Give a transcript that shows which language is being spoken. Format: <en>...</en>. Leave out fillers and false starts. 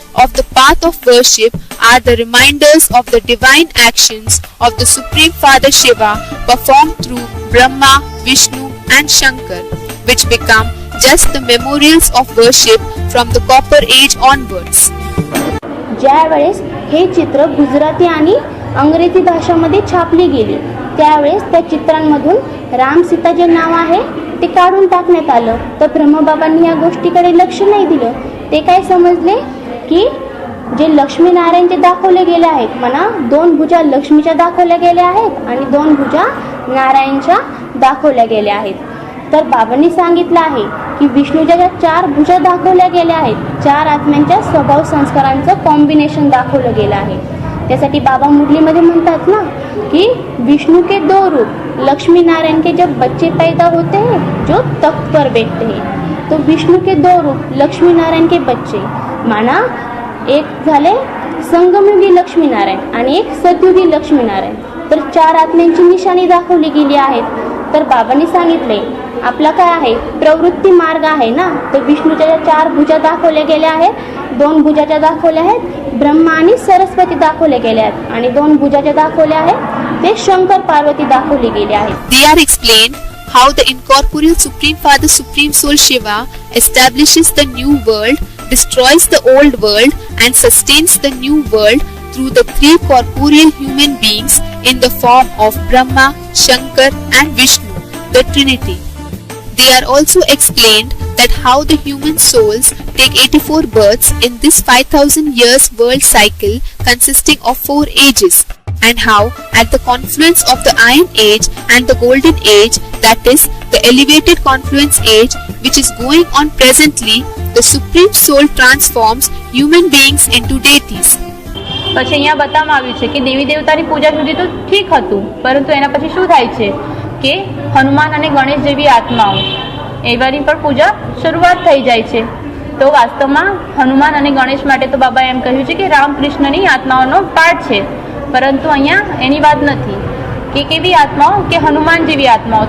<en>of the path of worship are the reminders of the divine actions of the Supreme Father Shiva performed through Brahma, Vishnu and Shankar, which become just the memorials of worship from the Copper Age onwards.</en> <mr>ज्या वेळेस हे चित्र गुजराती आणि अंग्रेजी भाषामध्ये छापली गेली त्यावेळेस त्या चित्रांमधून राम सीता जे नाव आहे ते काढून टाकण्यात आलं. तर ब्रह्मबाबांनी या गोष्टीकडे लक्ष नाही दिलं. ते काय समजले की जे लक्ष्मीनारायण जे दाखवले गेले आहेत म्हणा, 2 भुजा लक्ष्मीच्या दाखवल्या गेल्या आहेत आणि 2 भुजा नारायणच्या दाखवल्या गेल्या आहेत. तर बाबांनी सांगितलं आहे की विष्णूच्या ज्या 4 भुजा दाखवल्या गेल्या आहेत, 4 आत्म्यांच्या स्वभाव संस्कारांचं कॉम्बिनेशन दाखवलं गेलं आहे. त्यासाठी बाबा मुरलीमध्ये म्हणतात ना</mr> <hi>कि विष्णु के 2 रूप, लक्ष्मी नारायण के जब बच्चे पैदा होते हैं जो तख्त पर बैठते हैं, तो विष्णु के 2 रूप लक्ष्मी नारायण के बच्चे माना,</hi> <mr>एक झाले संगमयुगी लक्ष्मीनारायण आणि एक सतयुगी लक्ष्मीनारायण. तर 4 आत्म्यांची निशाणी दाखवली गेली आहेत. तर बाबांनी सांगितले आपला काय आहे प्रवृत्ती मार्ग आहे ना, तर विष्णूच्या ज्या 4 भुजा दाखवल्या गेल्या आहेत, 2 भुजाच्या दाखवल्या आहेत ब्रह्मा आणि सरस्वती दाखवल्या गेल्या आहेत आणि 2 भुजाच्या दाखवल्या आहेत ते शंकर पार्वती दाखवली गेले आहेत.</mr> <en>They are explained how the incorporeal Supreme Father Supreme Soul Shiva establishes the new world, destroys the old world and sustains the new world through the 3 corporeal human beings in the form of Brahma, Shankar and Vishnu, the Trinity. They are also explained that how the human souls take 84 births in this 5000 years world cycle consisting of 4 ages, and how at the confluence of the Iron Age and the Golden Age, that is the elevated confluence age which is going on presently, the Supreme Soul transforms human beings into deities.</en> <gu>પછી અહીંયા બતાવવામાં આવ્યું છે કે દેવી દેવતાની પૂજા સુધી તો ઠીક હતું, પરંતુ એના પછી શું થાય છે કે હનુમાન અને ગણેશ જેવી આત્માઓ એવાની પણ પૂજા શરૂઆત થઈ જાય છે. તો વાસ્તવમાં હનુમાન અને ગણેશ માટે તો બાબાએ એમ કહ્યું છે કે રામકૃષ્ણની આત્માઓનો પાઠ છે, પરંતુ અહીંયા એની વાત નથી કે કેવી આત્માઓ કે હનુમાન જેવી આત્માઓ.</gu>